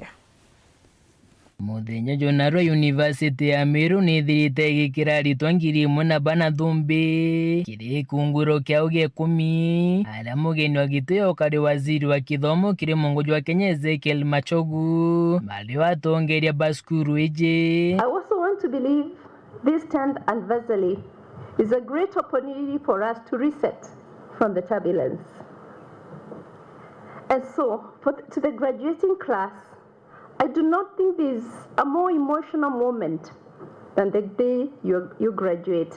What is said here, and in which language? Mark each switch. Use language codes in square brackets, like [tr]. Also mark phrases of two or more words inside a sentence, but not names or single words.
[mer] Muthenya Jonarwa University ya Meru ni thirite gikira ritwangiri muna bana thumbi kiri kunguro kia uge 10 ala mugeni wa giteo kari waziri wa kithomo kiri mongojo wa Kenya Ezekiel Machogu mali watongeria baskuru eje. [en] I also want to believe this 10th anniversary is a great opportunity for us to reset from the turbulence. And so, to the graduating class, I do not think there is a more emotional moment than the day you graduate.